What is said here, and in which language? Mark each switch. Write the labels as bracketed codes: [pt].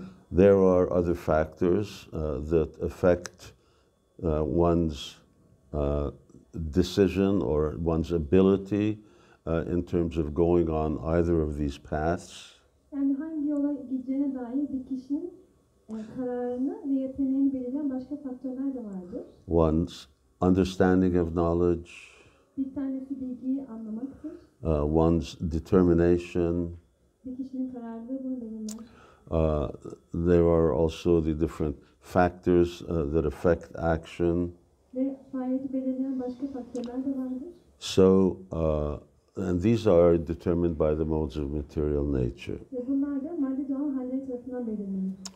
[en] There are other factors that affect one's decision or one's ability in terms of going on either of these paths. [tr] Yani hangi yola gideceğine dair bir kişinin kararını ve yeteneğini belirleyen başka faktörler de vardır. [en] One's understanding of knowledge. [tr] Bir tanesi bilgiyi anlamaktır. [en] One's determination. [tr] Bir kişinin kararlılığı bunu belirler. [en] There are also the different factors that affect action. [tr] Ve faaliyeti belirleyen başka faktörler de vardır. [en] So, and these are determined by the modes of material nature. [tr] Ve bunlar da maddi doğal halleri tarafından belirlenir.